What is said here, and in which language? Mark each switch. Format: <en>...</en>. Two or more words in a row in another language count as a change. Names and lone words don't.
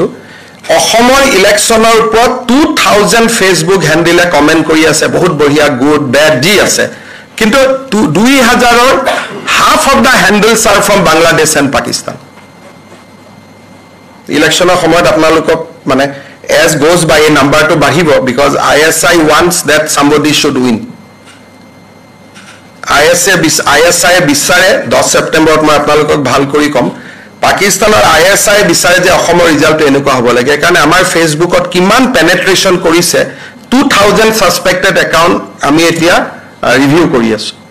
<as>অসমৰ ইলেকশ্যনৰ ওপৰত 2,000 ফেচবুক হেণ্ডিলে কমেণ্ট কৰি আছে, বহুত বঢ়িয়া,</as> <en>good bad</en> <as>যি আছে, কিন্তু 2,000ৰ</as> <en>half of the handles are from Bangladesh and Pakistan.</en> <as>ইলেকশ্যনৰ সময়ত আপোনালোকক মানে</as> <en>as goes by</en> <as>এই নাম্বাৰটো বাঢ়িব,</as> <en>because ISI wants that somebody should win.</en> <as>ISI বিচাৰে 10 ছেপ্টেম্বৰত মই আপোনালোকক ভাল কৰি ক'ম, পাকিস্তানৰ ISI বিচাৰে যে অসমৰ ৰিজাল্টটো এনেকুৱা হ'ব লাগে। সেইকাৰণে আমাৰ ফেচবুকত কিমান পেনেট্ৰেশ্যন কৰিছে, 2,000</as> <en>suspected account</en> <as>আমি এতিয়া ৰিভিউ কৰি আছোঁ।</as>